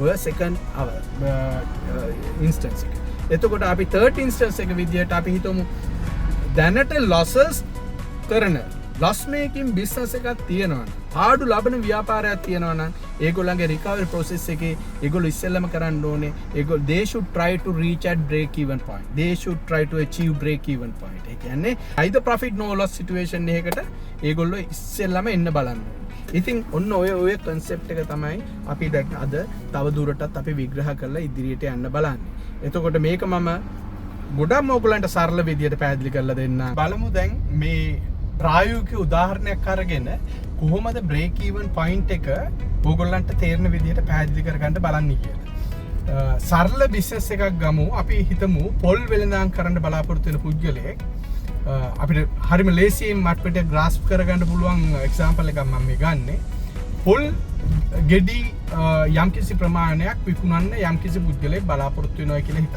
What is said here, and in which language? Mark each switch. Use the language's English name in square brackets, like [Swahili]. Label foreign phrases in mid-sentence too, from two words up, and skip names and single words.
[Sinhala] ඔය [English] second instance [Sinhala] එක. එතකොට අපි [English] third instance [Sinhala] එක විදිහට අපි හිතමු දැනට losses කරන [English] loss making business [Sinhala] එකක් තියෙනවා නම් ආඩු ලබන ව්‍යාපාරයක් තියෙනවා නම් ඒගොල්ලන්ගේ [English] recovery process [Sinhala] එකේ ඒගොල්ලෝ ඉස්සෙල්ලම කරන්න ඕනේ [English] they should try to reach at break even point. They should try to achieve break even point. [Sinhala] ඒ කියන්නේ [English] either profit no loss situation [Sinhala] එකකට ඒගොල්ලෝ ඉස්සෙල්ලම එන්න බලන්න ඕනේ. ඉතින් ඔන්න ඔය concept එක තමයි අපි දැන් අද තව දුරටත් අපි විග්‍රහ කරලා ඉදිරියට යන්න බලන්නේ. එතකොට මේක මම ගොඩක් ඔයගොල්ලන්ට සරල විදියට පැහැදිලි කරලා දෙන්න. බලමු දැන් මේ ප්‍රායෝගික උදාහරණයක් අරගෙන කොහොමද [English] break even point [Sinhala] එක ඕගොල්ලන්ට තේරෙන විදිහට පැහැදිලි කරගන්න බලන්න කියලා. සරල business එකක් ගමු. අපි හිතමු පොල් වෙළඳාම් කරන්න බලාපොරොත්තු වෙන පුද්ගලයෙක් අපිට හරිම ලේසියෙන් මට්ටමට grasp කරගන්න පුළුවන් example එකක් මම මේ ගන්නෙ. පොල් ගෙඩි යම්කිසි ප්‍රමාණයක් විකුණන්න යම්කිසි පුද්ගලයෙක් බලාපොරොත්තු වෙනවා කියලා හිතන්න.